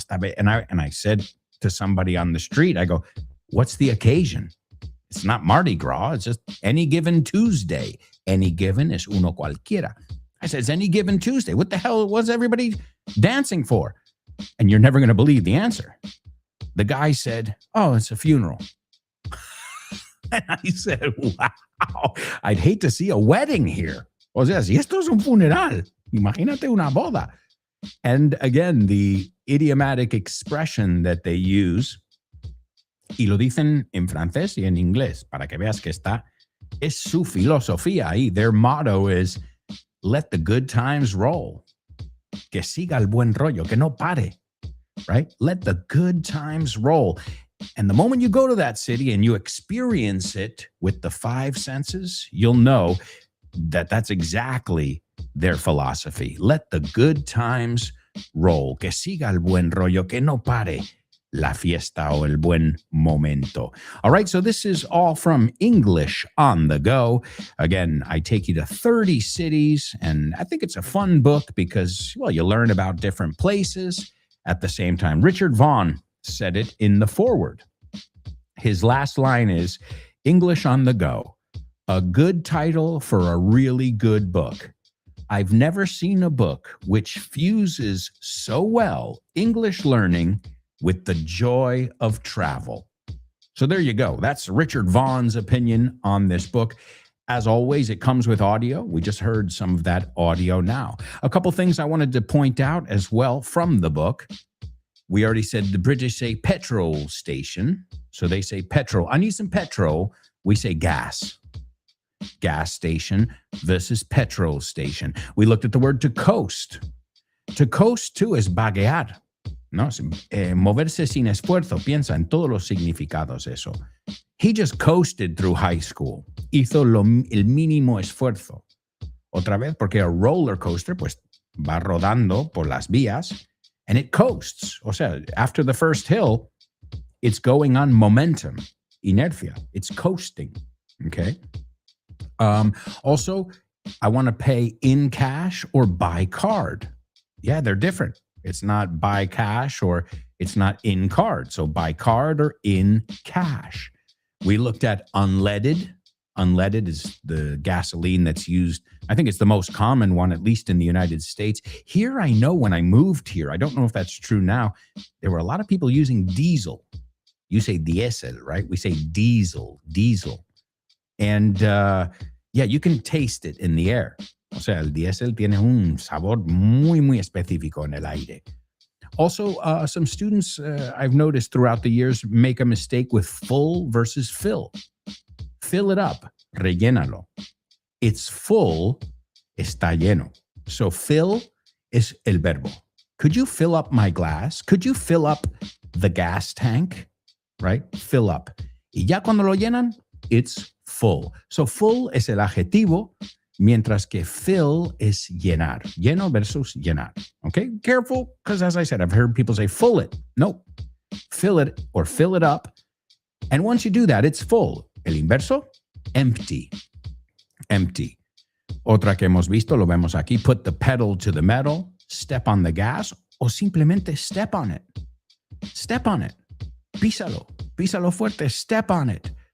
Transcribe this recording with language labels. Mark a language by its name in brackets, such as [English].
[English] And I said to somebody on the street, I go, what's the occasion? It's not Mardi Gras. It's just any given Tuesday. Any given is uno cualquiera. I said, it's any given Tuesday. What the hell was everybody dancing for? And you're never going to believe the answer. The guy said, oh, it's a funeral. And I said, wow, I'd hate to see a wedding here. [Spanish] O sea, si esto es un funeral, imagínate una boda. [English] And again, the idiomatic expression that they use, [Spanish] y lo dicen en francés y en inglés, para que veas que es su filosofía ahí. [English] Their motto is, let the good times roll. [Spanish] Que siga el buen rollo, que no pare, right? [English] Let the good times roll. And the moment you go to that city and you experience it with the 5 senses, you'll know that that's exactly their philosophy. Let the good times roll. [Spanish] Que siga el buen rollo, que no pare la fiesta o el buen momento. [English] All right, so this is all from English on the Go. Again, I take you to 30 cities, and I think it's a fun book because, well, you learn about different places at the same time. Richard Vaughan said it in the foreword. His last line is, English on the Go, a good title for a really good book. I've never seen a book which fuses so well English learning with the joy of travel. So there you go. That's Richard Vaughan's opinion on this book. As always, it comes with audio. We just heard some of that audio now. A couple things I wanted to point out as well from the book. We already said the British say petrol station. So they say petrol. I need some petrol. We say gas. Gas station versus petrol station. We looked at the word to coast. To coast, too, is vaguear. [Spanish] No, moverse sin esfuerzo. Piensa en todos los significados eso. [English] He just coasted through high school. [Spanish] Hizo el mínimo esfuerzo. Otra vez, porque a roller coaster, pues, va rodando por las vías, [English] and it coasts. [Spanish] O sea, [English] after the first hill, it's going on momentum, inercia. It's coasting, okay? Also, I want to pay in cash or by card. Yeah, they're different. It's not by cash or it's not in card. So by card or in cash. We looked at unleaded. Unleaded is the gasoline that's used. I think it's the most common one, at least in the United States. Here, I know when I moved here, I don't know if that's true now, there were a lot of people using diesel. You say diesel, right? We say diesel. And yeah, you can taste it in the air. [Spanish] O sea, el diesel tiene un sabor muy, muy específico en el aire. [English] Also, some students I've noticed throughout the years make a mistake with full versus fill. Fill it up, rellénalo. It's full, [Spanish] está lleno. [English] So fill is [Spanish] el verbo. [English] Could you fill up my glass? Could you fill up the gas tank? Right? Fill up. [Spanish] Y ya cuando lo llenan, [English] it's full. [Spanish] So full es el adjetivo, mientras que fill es llenar. Lleno versus llenar. Okay? [English] Careful, because as I said, I've heard people say full it. No. Fill it or fill it up. And once you do that, it's full. [Spanish] El inverso, empty. Empty. Otra que hemos visto, lo vemos aquí, [English] put the pedal to the metal, step on the gas, o simplemente step on it. Step on it. [Spanish] Písalo. Písalo fuerte. [English] Step on it.